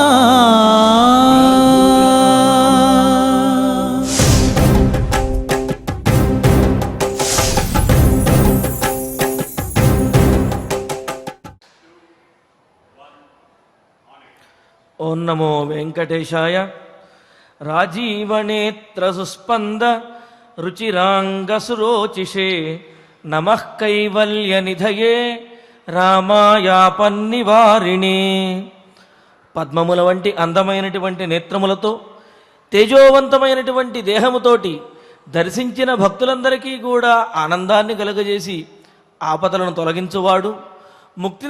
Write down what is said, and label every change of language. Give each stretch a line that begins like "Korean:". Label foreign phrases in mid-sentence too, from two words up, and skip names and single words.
Sanskrit: ओं नमो वेंकटेशाय। राजीवनेत्र सुस्पंद रुचिरांगसुरोचिषे नमः कैवल्य निधये రామాయాపన్నివారిణి.
Telugu: పద్మముల వంటి అందమైనటువంటి నేత్రములతో తేజోవంతమైనటువంటి దేహముతోటి దర్శించిన భక్తులందరికీ కూడా ఆనందాన్ని కలుగజేసి ఆపదలను తొలగించువాడు, ముక్తిని